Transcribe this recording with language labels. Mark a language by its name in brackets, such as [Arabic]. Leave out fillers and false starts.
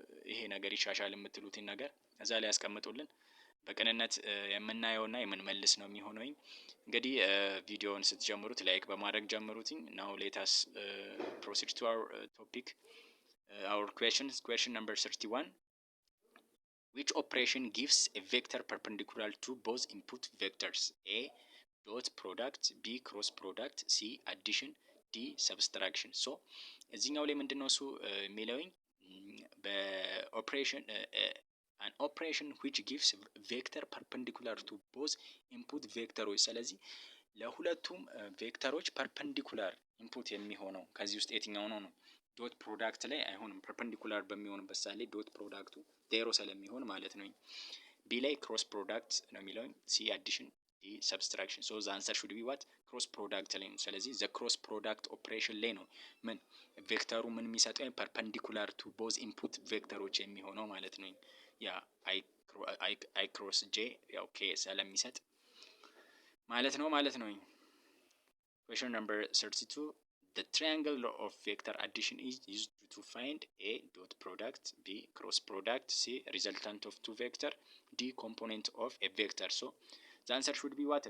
[Amharic] ይሄ ነገር ይሻሻል የምትሉትን ነገር እዛ ላይ ያስቀምጡልን። በቅንነት የምናየውና የምንመልስ ነው የሚሆነው። እንግዲህ ቪዲዮውን ስትጀምሩት ላይክ በማድረግ ጀምሩትኝ። [English] ናው ሌታስ ፕሮሲድ ቱ አወር ቶፒክ our question number 31. Which operation gives a vector perpendicular to both input vectors? A dot product, B cross product, C addition, D subtraction. [Amharic] So እዚህኛው ላይ ምንድነው እሱ የሚለውኝ በኦፕሬሽን [English] an operation which gives vector perpendicular to both input vectors። [Amharic] ስለዚህ ለሁለቱም ቬክተሮች ፐርፐንዲኩላር ኢንፑት የሚሆነው ከዚህ ውስጥ የትኛው ነው? ዶት ፕሮዳክት ላይ አይሆንም። ፐርፐንዲኩላር በሚሆንበት ሳለ ዶት ፕሮዳክቱ ዜሮ ስለሚሆን ማለት ነው። ቢ ላይ ክሮስ ፕሮዳክት ነው የሚለው። ሲ አዲሽን፣ ዲ ሰብስትራክሽን። [English] ሶ ዘ አንሰር ሹድ ቢ ዋት [Amharic] ክሮስ ፕሮዳክት ላይ ነው። ስለዚህ ዘ ክሮስ ፕሮዳክት ኦፕሬሽን ላይ ነው ምን ቬክተሩ ምን የሚሰጠው ፐርፐንዲኩላር ቱ ቦዝ ኢንፑት ቬክተሮች የሚሆነው ማለት ነው። ያ አይ ክሮስ ጄ ያው ኬ ስለሚሰጥ ማለት ነው። [English] Question number 32. The triangle law of vector addition is used to find A dot product, B cross product, C resultant of two vector, D component of a vector. So the answer should be what?